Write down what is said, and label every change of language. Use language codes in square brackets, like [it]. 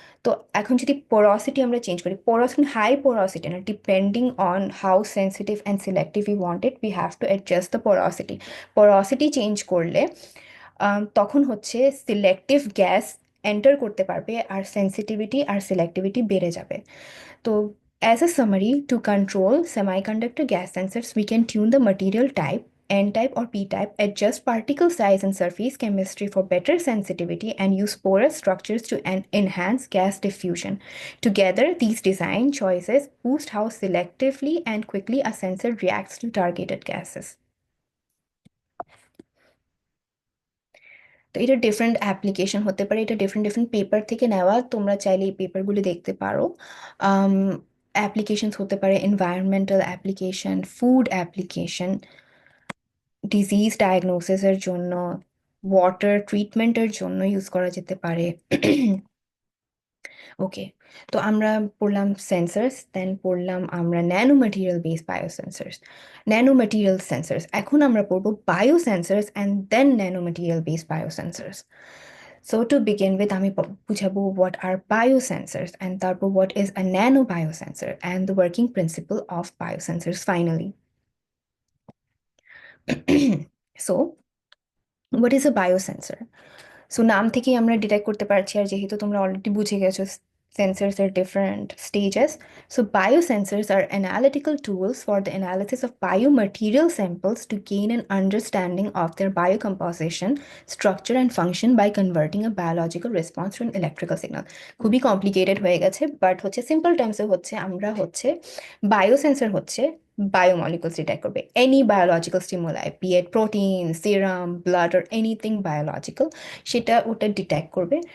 [bn] তো এখন যদি পোরসিটি আমরা চেঞ্জ করি, পোরসিটি হাই পোরসিটি না, [en] Depending on how sensitive and selective you want it, we have to adjust the porosity. [bn] পোরসিটি change করলে তখন হচ্ছে সিলেক্টিভ গ্যাস এন্টার করতে পারবে, আর সেন্সিটিভিটি আর সিলেক্টিভিটি বেড়ে যাবে। [en] তো as a summary, to control semiconductor gas sensors, we can tune the material type, N type or P type, adjust particle size and surface chemistry for better sensitivity, and use porous structures to enhance gas diffusion. Together, these design choices boost how selectively and quickly a sensor reacts to targeted gases. [bn] তো এটা different application হতে পারে, এটা different different paper থেকে নেওয়া, তোমরা চাইলে এই পেপারগুলো দেখতে পারো। অ্যাপ্লিকেশনস হতে পারে environmental application, food application, disease ডায়াগনোসিসের জন্য, ওয়াটার ট্রিটমেন্টের জন্য ইউজ করা যেতে পারে। ওকে, তো আমরা পড়লাম সেন্সার্স, দেন পড়লাম আমরা nano material based বায়োসেন্সার্স, nano material sensors. এখন আমরা পড়বো বায়োসেন্সার্স and then nano material based বায়োসেন্সার্স। [en] So to begin with, [bn] আমি বুঝাবো [en] what are biosensors, and তারপর what is a nano biosensor and the working principle of biosensors finally. So what is a biosensor? [bn] So নাম থেকেই আমরা detect করতে পারছি, আর যেহেতু তোমরা অলরেডি বুঝে গেছো [en] sensors are different stages. So biosensors are analytical tools for the analysis of biomaterial samples to gain an understanding of their biocomposition, structure and function by converting a biological response to an electrical signal. [bn] খুবই complicated হয়ে গেছে, but হচ্ছে simple টার্মসে হচ্ছে আমরা হচ্ছে biosensor হচ্ছে biomolecules detect করবে, [en] any biological stimuli, be it protein, serum, blood or anything biological, [bn] সেটা ওটা ডিটেক্ট করবে।